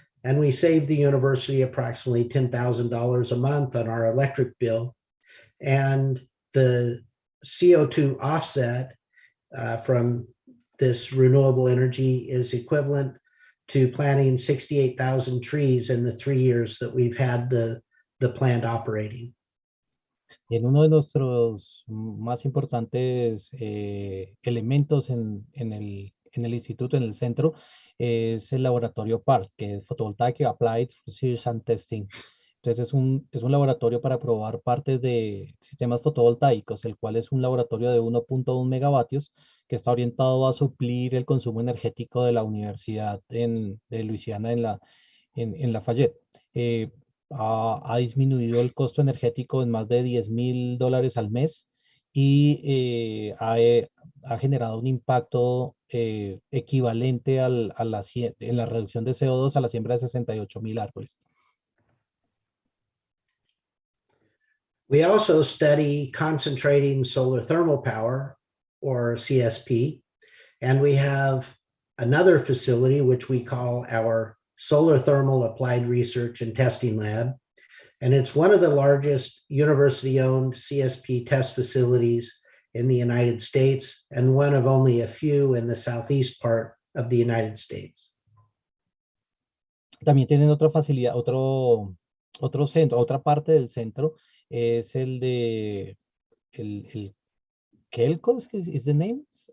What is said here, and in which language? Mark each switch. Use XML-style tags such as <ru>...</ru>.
<en>And we save the university approximately $10,000 a month on our electric bill. And the CO2 offset from this renewable energy is equivalent to planting 68,000 trees in the 3 years that we've had the plant operating.</en> <es>En uno de nuestros más importantes elementos en el instituto, en el centro, es el laboratorio PART, que es Photovoltaic Applied Research and Testing. Entonces es un laboratorio para probar partes de sistemas fotovoltaicos, el cual es un laboratorio de 1.1 megavatios que está orientado a suplir el consumo energético de la Universidad de Luisiana en Lafayette. Ha disminuido el costo energético en más de $10,000 al mes y ha generado un impacto equivalente en la reducción de CO2 a la siembra de 68,000 árboles.</es> <en>We also study concentrating solar thermal power, or CSP, and we have another facility which we call our Solar Thermal Applied Research and Testing Lab, and it's one of the largest university-owned CSP test facilities in the United States, and one of only a few in the southeast part of the United States.</en> <es>También tienen otra facilidad, otro centro, otra parte del centro es el de el Kelco,</es> <en>is the name?</en>